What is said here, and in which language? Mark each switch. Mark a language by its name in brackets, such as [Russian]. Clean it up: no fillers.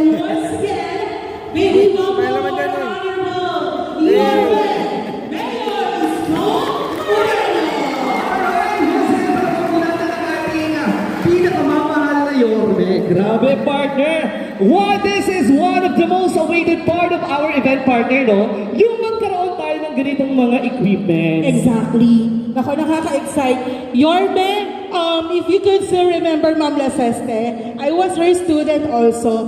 [English] And once again, may we welcome our honorable Mayor Isko Moreno. [Filipino] Pinakamamahal na Yorme. Grabe, partner. [English] This is one of the most awaited part of our event, partner, no? [Filipino] Yung magkaroon tayo ng ganitong mga equipment. [English] Exactly. [Filipino] Nako, nakaka-excite. [English] Yorme, if you could still remember Ma'am Laseste, I was her student also.